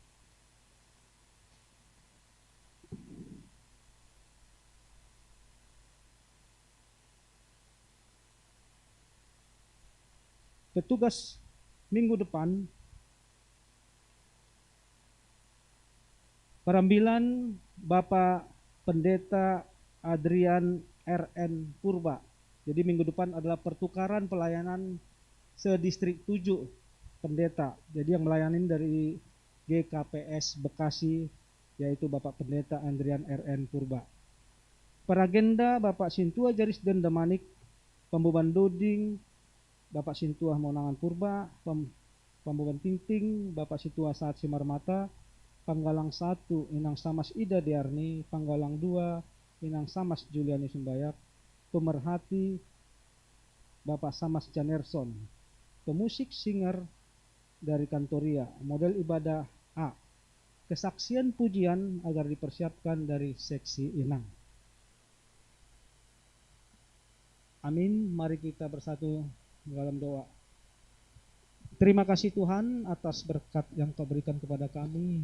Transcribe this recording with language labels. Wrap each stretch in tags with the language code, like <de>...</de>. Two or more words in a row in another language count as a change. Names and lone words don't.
<id>Petugas minggu depan perambilan Bapak Pendeta Adrian RN Purba. Jadi minggu depan adalah pertukaran pelayanan sedistrik 7 pendeta. Jadi yang melayani dari GKPS Bekasi yaitu Bapak Pendeta Adrian RN Purba. Peragenda Bapak Sintua Jaris dan Damanik, Pembeban Doding Bapak Sintua Monangan Purba, Pembeban Tingting Bapak Sintua Saat Simar Mata, Panggalang 1 Inang Samas Ida Diarni, Panggalang 2 Inang Samas Juliani Sumbayak, pemerhati Bapak Samas Janerson, pemusik singer dari Kantoria, model ibadah A, kesaksian pujian agar dipersiapkan dari seksi Inang. Amin. Mari kita bersatu dalam doa. Terima kasih Tuhan atas berkat yang Kau berikan kepada kami.</id>